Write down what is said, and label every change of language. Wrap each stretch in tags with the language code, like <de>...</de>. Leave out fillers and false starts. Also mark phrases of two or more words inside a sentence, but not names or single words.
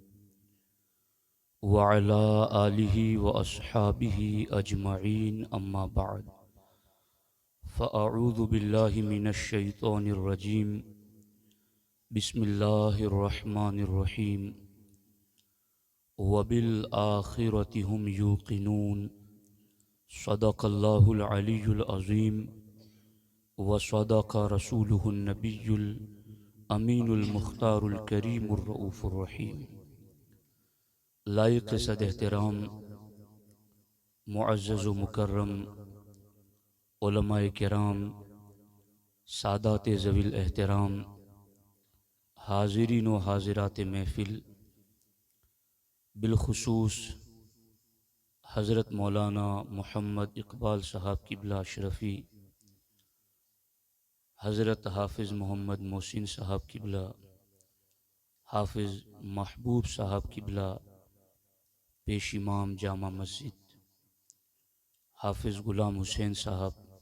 <ar>وعلى آله وأصحابه أجمعين أما بعد فأعوذ بالله من الشيطان الرجيم بسم الله الرحمن الرحيم وبالآخرة هم يوقنون صدق الله العلي العظيم وصدق رسوله النبي الأمين المختار الكريم الرؤوف الرحيم.</ar> <ur>لائق صد احترام معزز و مکرم علمائے کرام، سادات ذوی الاحترام، حاضرین و حاضرات محفل, بالخصوص حضرت مولانا محمد اقبال صاحب قبلہ اشرفی، حضرت حافظ محمد محسن صاحب قبلہ، حافظ محبوب صاحب قبلہ پیش امام جامع مسجد، حافظ غلام حسین صاحب</ur>